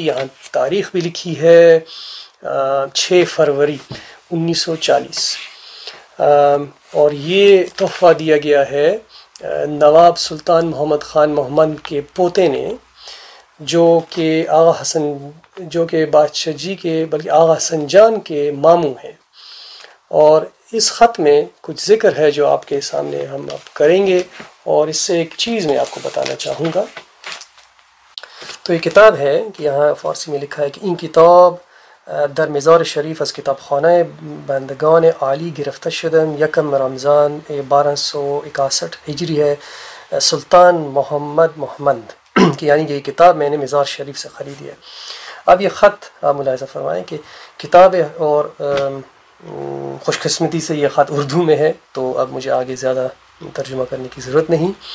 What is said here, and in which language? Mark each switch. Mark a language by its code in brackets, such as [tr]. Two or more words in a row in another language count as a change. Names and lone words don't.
[ur] یہاں تاریخ بھی لکھی ہے 6 فروری 1940، اور یہ تحفہ دیا گیا ہے نواب سلطان محمد خان محمد کے پوتے نے، جو کہ بادشاہ جی کے بلکہ آغا حسن جان کے ماموں ہیں۔ اور اس خط میں کچھ ذکر ہے جو آپ کے سامنے ہم اب کریں گے، اور اس سے ایک چیز میں آپ کو بتانا چاہوں گا۔ تو یہ کتاب ہے کہ یہاں فارسی میں لکھا ہے کہ [fa] این کتاب در مزار شریف از کتاب خانه بندگان عالی گرفته شدم [ur] 1 رمضان 1261 ہجری ہے، سلطان محمد کہ یعنی کہ یہ کتاب میں نے مزار شریف سے خریدی ہے۔ اب یہ خط آپ ملاحظہ فرمائیں کہ کتاب ہے، اور خوش قسمتی سے یہ خط اردو میں ہے، تو اب مجھے آگے زیادہ ترجمہ کرنے کی ضرورت نہیں۔